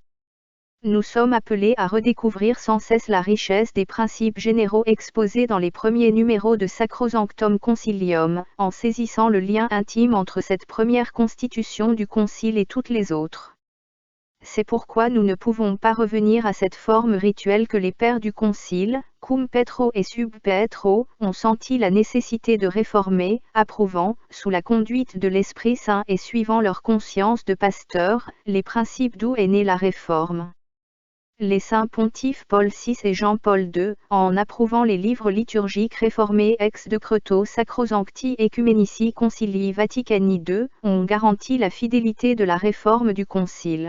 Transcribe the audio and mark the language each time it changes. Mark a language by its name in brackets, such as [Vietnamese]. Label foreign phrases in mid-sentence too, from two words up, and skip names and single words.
[French] Nous sommes appelés à redécouvrir sans cesse la richesse des principes généraux exposés dans les premiers numéros de Sacrosanctum Concilium, en saisissant le lien intime entre cette première constitution du Concile et toutes les autres. C'est pourquoi nous ne pouvons pas revenir à cette forme rituelle que les pères du Concile, [Latin] cum Petro et sub Petro, [French] ont senti la nécessité de réformer, approuvant, sous la conduite de l'Esprit Saint et suivant leur conscience de pasteur, les principes d'où est née la réforme. Les saints pontifes Paul VI et Jean-Paul II, en approuvant les livres liturgiques réformés [Latin] ex decreto Sacrosancti Ecumenici Concilii Vaticani II, [French] ont garanti la fidélité de la réforme du Concile.